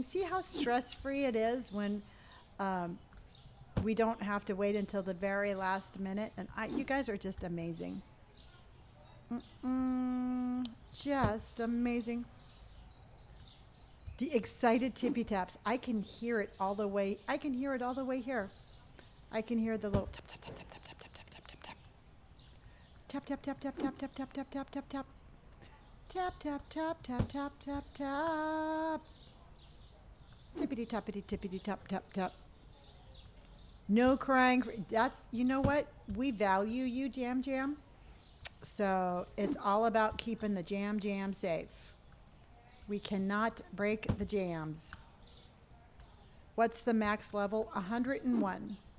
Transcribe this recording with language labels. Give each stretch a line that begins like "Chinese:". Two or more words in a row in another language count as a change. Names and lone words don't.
English: See how stress free it is when um, we don't have to wait until the very last minute. And you guys are just amazing. Just amazing. The excited tippy taps. I can hear it all the way. I can hear it all the way here. I can hear the little tap tap tap tap tap tap tap tap tap tap. Tap tap tap tap tap tap tap tap tap tap tap. Tap tap tap tap tap tap tap. Tippity tappity tippity tap tap tap. No crying. That's, you know what? We value you, Jam Jam. So it's all about keeping the Jam Jam safe. We cannot break the jams. What's the max level? 101.